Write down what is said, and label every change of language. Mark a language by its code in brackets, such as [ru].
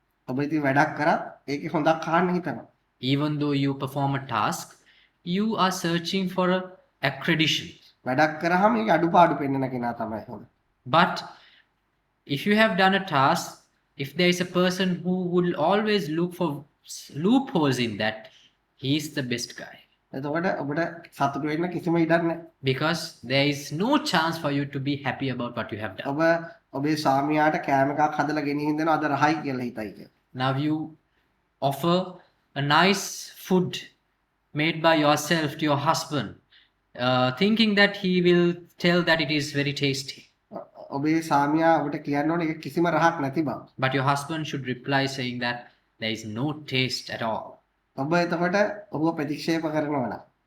[si] ඔබ ඉතින් වැඩක් කරත් ඒකේ හොඳක් අහන්න හිතනවා. [en] Even though you perform a task, you are searching for a accreditation. [si] වැඩක් කරාම ඒක අඩුපාඩු පෙන්වන කෙනා තමයි හොඳ. [en] But if you have done a task, if there is a person who will always look for loopholes in that, he is the best guy. [si] එතකොට ඔබට සතුටු වෙන්න කිසිම ඉඩක් නැහැ. [en] Because there is no chance for you to be happy about what you have done. [si] ඔබ ඔබේ ස්වාමියාට කෑම එකක් හදලා ගෙනිහින් දෙනවා අද රහයි කියලා හිතයි කියලා. [en] Now you offer a nice food made by yourself to your husband, thinking that he will tell that it is very tasty. [si] ඔබේ සාමියා ඔබට කියන්න ඕනේ ඒක කිසිම රහක් නැති බව. [en] But your husband should reply saying that there is no taste at all. [si] ඔබ එතකොට ඔබව ප්‍රතික්ෂේප කරනවා නම්